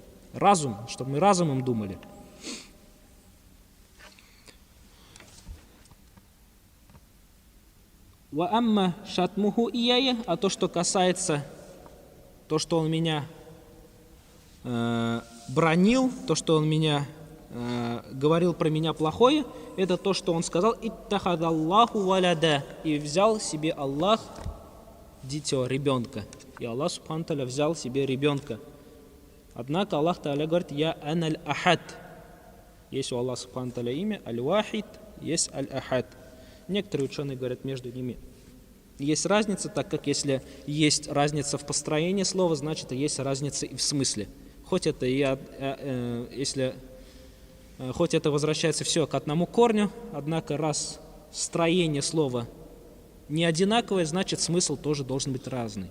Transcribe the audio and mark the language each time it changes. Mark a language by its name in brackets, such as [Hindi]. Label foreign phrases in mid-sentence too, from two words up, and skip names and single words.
[Russian] Разум, чтобы мы разумом думали. [Arabic] وأما شتمه إياي, [Russian] а то, что касается, то, что он меня бранил, то, что он меня говорил про меня плохое, это то, что он сказал [Arabic] «اتخذ الله ولدا», [Russian] и взял себе Аллах дитё, ребенка. И Аллах [Arabic] سبحانه وتعالى [Russian] взял себе ребенка. Однако Аллах Тааля говорит «Я [Arabic] أنا الأحد». [Russian] Есть у Аллаха [Arabic] سبحانه وتعالى [Russian] имя аль-вахид, есть аль-ахад. Некоторые ученые говорят, между ними есть разница, так как если есть разница в построении слова, значит, есть разница и в смысле. Хоть это возвращается все к одному корню, однако раз строение слова не одинаковое, значит, смысл тоже должен быть разный.